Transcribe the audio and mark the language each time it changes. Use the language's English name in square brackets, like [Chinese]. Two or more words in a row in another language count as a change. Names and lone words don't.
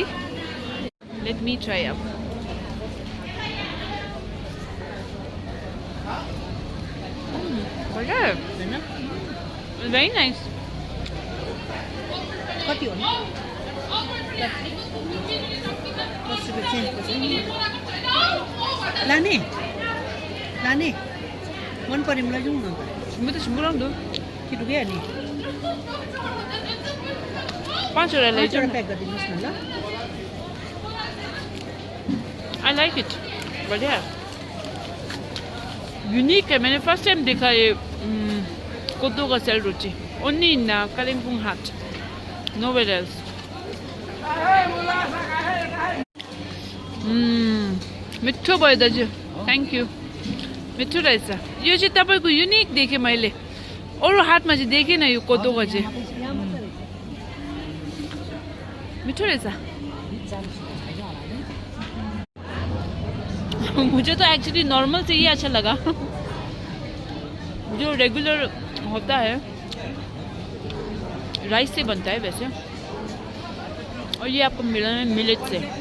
[English] let me try अब. [Hindi] बढ़िया है. [English] very nice. [Nepali] कति हो नि 10 रुपैयाँ चेन्ज पर्छ लाने लाने मन पऱ्यो मलाई जाउँ न त म त सिम्बुराउँदो कि डुब्यो नि 5 वटा लैजाउँ. प्याक गरिदिनुहोस् न ल. [English] I like it. [Hindi] बढ़िया है. यूनिक है. मैंने [English] first time [Hindi] देखा ये कोदो का सेल रोटी. [English] Only in Kalimpong Hat. Nowhere else. [Nepali] मिठो भयो दाजु. [English] thank you. [Nepali] मिठो रहेछ. यो चाहिँ तपाईँको युनिक देखेँ मैले. अरू हाटमा चाहिँ देखेन यो कोदोको चाहिँ. मिठो रहेछ. [Hindi] मुझे तो [English] actually normal [Hindi] से ही अच्छा लगा. जो रेगुलर होता है राइस से बनता है वैसे. और ये आपको मिला है मिलेट से.